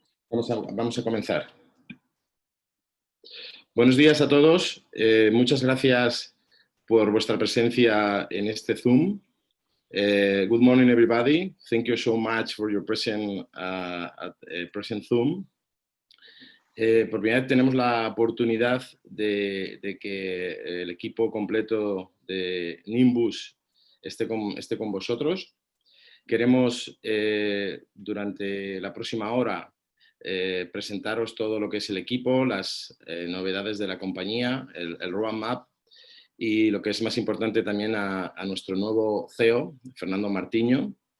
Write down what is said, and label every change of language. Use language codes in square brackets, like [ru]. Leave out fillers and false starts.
[es] Vamos a comenzar. Buenos días a todos. Muchas gracias por vuestra presencia en este Zoom. [en] Good morning, everybody. Thank you so much for your presence at present Zoom. [es] Por primera vez tenemos la oportunidad de que el equipo completo de Nimbus esté con vosotros. Queremos, durante la próxima hora, presentaros todo lo que es el equipo, las novedades de la compañía, el roadmap y lo que es más importante también a nuestro nuevo CEO, Fernando Mартиньо.